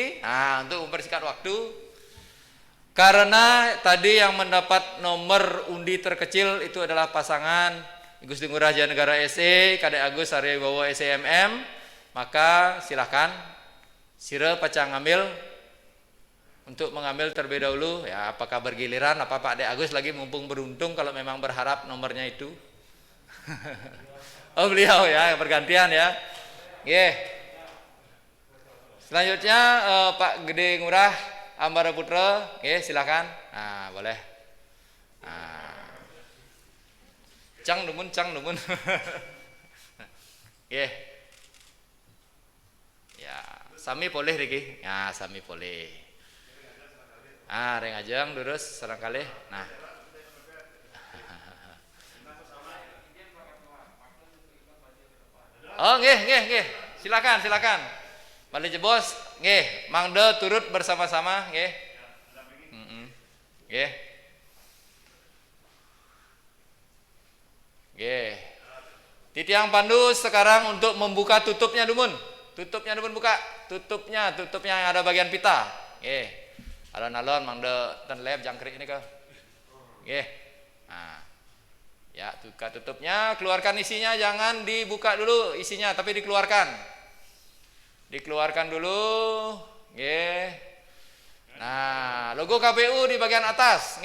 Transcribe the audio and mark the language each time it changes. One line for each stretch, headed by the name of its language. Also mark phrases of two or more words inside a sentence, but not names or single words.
Indonesian: Nah, untuk mempersingkat waktu karena tadi yang mendapat nomor undi terkecil itu adalah pasangan Gusti Ngurah Jaya Negara SE Kadek Agus Arya Wibowo SEMM, maka silakan
Balinese: sira pacang ngambil
Indonesian: untuk mengambil terlebih dahulu ya, apakah bergiliran apa Pak Dek Agus lagi mumpung beruntung kalau memang berharap nomornya itu. Oh beliau ya bergantian ya. Selanjutnya Pak Gede Ngurah Hambara Putra, silakan. Nah, boleh. Nah.
Balinese: Cang dumun. Ya, sami boleh Riki. Ya, sami boleh. Reng ajeng durus sareng kalih. Nah. Oh, nggih.
Indonesian: Silakan.
Balinese: Balik jebos, mangde
Indonesian: turut bersama-sama, Titiang pandu sekarang untuk membuka tutupnya dumun. Tutupnya dumun buka. Tutupnya yang ada bagian pita.
Balinese: Alon-alon mangde ten leb jangkrik ini ke.
Indonesian: Nah. Ya, buka tutupnya, keluarkan isinya, jangan dibuka dulu isinya tapi dikeluarkan. Dikeluarkan dulu. Nah, logo KPU di bagian atas.